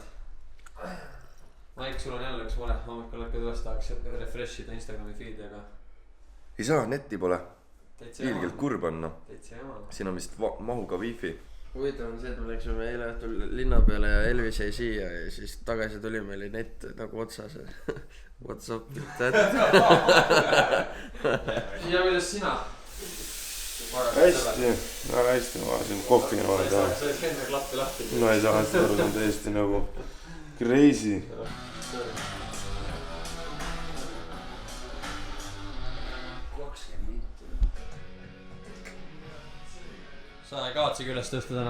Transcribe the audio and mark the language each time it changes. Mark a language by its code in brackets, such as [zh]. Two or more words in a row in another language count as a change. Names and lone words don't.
[et] Maik, sul on jälle üks mure. Hommikul hakkad üles tahaks refreshida Instagrami feedi, aga... Ei saa, netti pole. Täitsa Ilgelt kurb on, no. Täitsa jama. Siin on vist mahuga wifi. Huvitav on see, et me läksime eile õhtul linna peale ja Elvis jäi siia ja siis tagasi tuli meil net nagu otsas. [en] What's up with that? [et] Ja kuidas sina? Hästi, väga hästi, ma vaatasin kohvina vaadata. Sa olid enne klappi lahti. No ei saa hästi aru, see on täiesti nagu crazy. Sa ei kavatsegi üles tõsta täna.